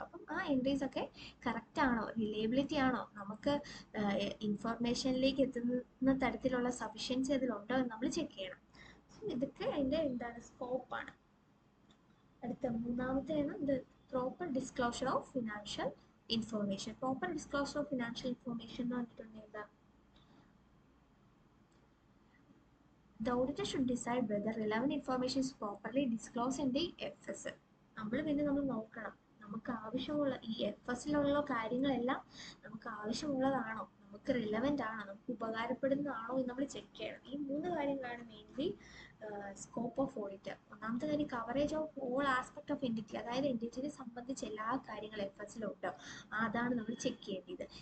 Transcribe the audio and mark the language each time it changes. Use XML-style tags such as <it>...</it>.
<ml>അപ്പം ആ എൻട്രീസ് ഒക്കെ കറക്റ്റ് ആണോ, റിലയബിലിറ്റി ആണോ, നമുക്ക് ഇൻഫോർമേഷനിലേക്ക് എത്തുന്ന തരത്തിലുള്ള സഫിഷ്യൻസി അതിലുണ്ടോ എന്ന് നമ്മൾ ചെക്ക് ചെയ്യണം. സോ ഇതൊക്കെ അതിൻ്റെ എന്താണ്, സ്കോപ്പാണ്. അടുത്ത മൂന്നാമത്തെയാണ് ഇത്</ml> <en>Proper disclosure of financial information. Proper disclosure of financial information</en> <ml>എന്ന് പറഞ്ഞിട്ടുണ്ടെങ്കിൽ എന്താ,</ml> <en>the auditor should decide whether relevant information is properly disclosed in the FS.</en> <ml>നമ്മൾ നോക്കണം നമുക്ക് ആവശ്യമുള്ള ഈ FSലുള്ള കാര്യങ്ങളെല്ലാം നമുക്ക് ആവശ്യമുള്ളതാണോ, നമുക്ക് റിലവൻ്റ് ആണോ, നമുക്ക് ഉപകാരപ്പെടുന്നതാണോ എന്ന് നമ്മൾ ചെക്ക് ചെയ്യണം. ഈ 3 കാര്യങ്ങളാണ് മെയിൻലി സ്കോപ്പ് ഓഫ് ഓഡിറ്റ്. ഒന്നാമത്തെ കാര്യം</ml> <en>Coverage of all aspect of entity.</en> <ml>അതായത് എൻറ്റിറ്റിനെ സംബന്ധിച്ച് എല്ലാ കാര്യങ്ങളും FSലുണ്ടോ, അതാണ് നമ്മൾ ചെക്ക് ചെയ്യേണ്ടത്.</ml>